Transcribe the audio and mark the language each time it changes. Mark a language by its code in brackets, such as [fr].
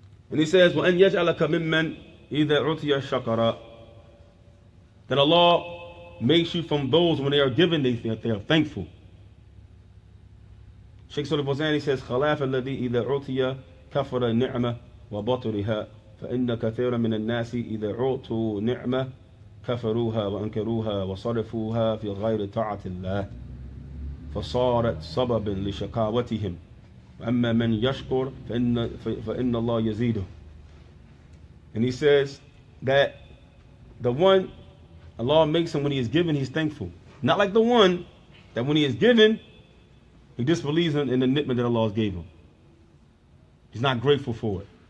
[en] And he says, [ar] وَأَنْ يَجْعَلَكَ مِمَّنْ إِذَا عُطِيَ شَكَرًا. [en] That Allah makes you from those when they are given, they are thankful. Shaykh Fawzaan, he says, [ar] خَلَافَ الَّذِي إِذَا عُطِيَ كَفَرَ النِّعْمَةِ وَبَطُرِهَا فَإِنَّ كَثِيرًا مِنَ النَّاسِ إِذَا عُطُوا نِعْمَةً كفروها وأنكروها وصرفوها في غير طاعة الله فصارت سببا لشقاوتهم وأما من يشكر فإن الله يزيده. [en] And he says that the one Allah makes him when he is given, he's thankful. Not like the one that when he is given, he disbelieves in the ni'mah that Allah gave him. He's not grateful for it.